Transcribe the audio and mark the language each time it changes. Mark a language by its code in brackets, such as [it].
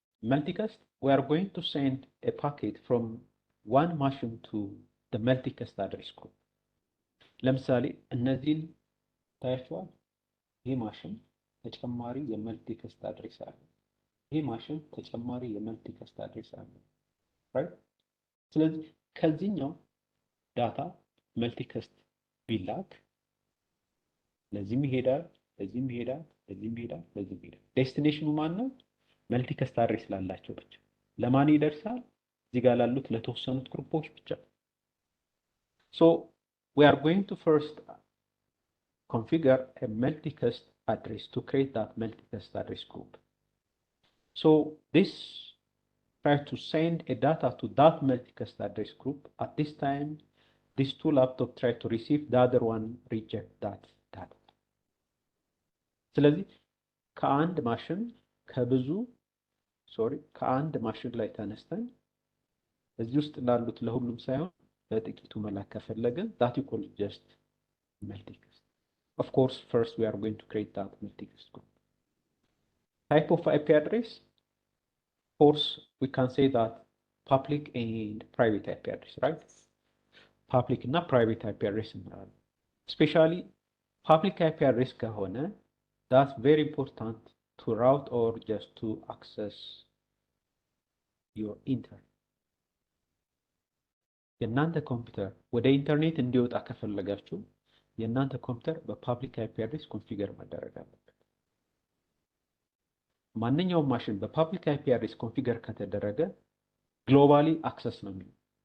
[en] Multicast, we are going to send a packet from one machine to the multicast address group። [am] ለምሳሌ እነዚህን ታያችኋል። ይሄ ማሽን ተጨማሪ የመልቲካስት አድሬስ አለ። ይሄ ማሽን ተጨማሪ የመልቲካስት አድሬስ አለ ራይት። ስለዚህ ከዚህኛው ዳታ መልቲካስት ቢላክ ለዚህም ይሄዳል፣ ለዚህም ይሄዳል፣ ለዚህም ይሄዳል፣ ለዚህም ይሄዳል። ዴስቲኔሽኑ ማን ነው? መልቲካስት አድሬስ ላላቸው ብቻ። ለማን ይደርሳል? እዚህ ጋር ላሉት ለተወሰኑት ግሩፖች ብቻ። [en] so we are going to first configure a multicast address to create that multicast address group. So this try to send a data to that multicast address group. At this time, these two laptops try to receive, the other one reject that data. [am] ስለዚህ ከአንድ ማሽን ላይ ተነስተን እዚህ ውስጥ ላሉት ለሁሉም ሳይሆን በጥቂቱ መላክ ከፈለግን [en] that you call just multicast። Of course, first we are going to create that multicast group. Type of IP address, of course, we can say that public and private IP address, right? [am] Public እና private IP address እንላለን። Especially public IP address ከሆነ [en] that's very important to route or just to access your internet። [am] የእናንተ ኮምፒውተር ወደ ኢንተርኔት እንዲወጣ ከፈለጋችሁ የእናንተ ኮምፒውተር በፓብሊክ አይፒ አድሬስ ኮንፊገር መደረግ አለበት። ማንኛውም ማሽን በፓብሊክ አይፒ አድሬስ ኮንፊገር ከተደረገ ግሎባሊ አክሰስ ነው የሚሆነው።